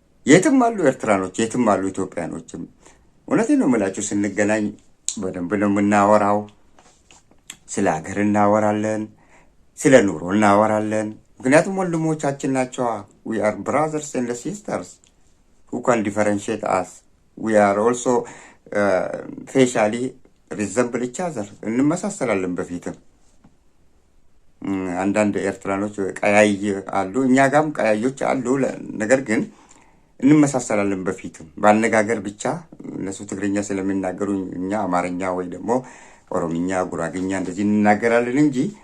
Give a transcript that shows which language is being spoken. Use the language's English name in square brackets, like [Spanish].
[Amharic] የትም አሉ ኤርትራኖች፣ የትም አሉ ኢትዮጵያኖችም። እውነቴን ነው የምላችሁ፣ ስንገናኝ በደንብ ነው የምናወራው። ስለ ሀገር እናወራለን፣ ስለ ኑሮ እናወራለን። ምክንያቱም ወንድሞቻችን ናቸው። [English] we are brothers and sisters who can differentiate us. we are also facially resemble each other. [Amharic] እንመሳሰላለን። በፊትም አንዳንድ ኤርትራኖች ቀያይ አሉ፣ እኛ ጋርም ቀያዮች አሉ። ነገር ግን እንመሳሰላለን። በፊትም ባነጋገር ብቻ እነሱ ትግርኛ ስለሚናገሩ እኛ አማርኛ ወይ ደግሞ ኦሮምኛ፣ ጉራግኛ እንደዚህ እንናገራለን እንጂ